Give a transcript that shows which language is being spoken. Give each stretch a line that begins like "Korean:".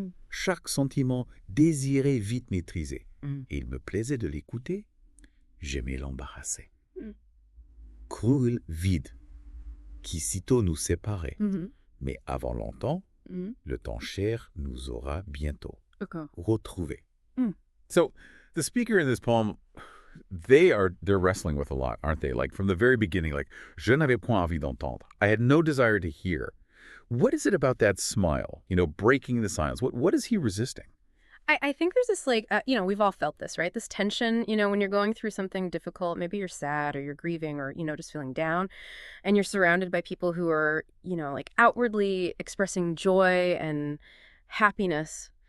French: Chaque sentiment désiré vite maîtrisé. Il me plaisait de l'écouter, j'aimais l'embarrasser. Cruel vide, qui sitôt nous séparait. Mais avant longtemps, le temps cher nous aura bientôt retrouvés.
English: So, the speaker in this poem, they're wrestling with a lot, aren't they? From the very beginning,
French: je n'avais point envie d'entendre.
English: I had no desire to hear. What is it about that smile, breaking the silence? What is he resisting? I think there's this, we've all felt this, right? This tension, when you're going through something difficult, maybe you're sad or you're grieving or, just feeling down, and you're surrounded by people who are, outwardly expressing joy and happiness.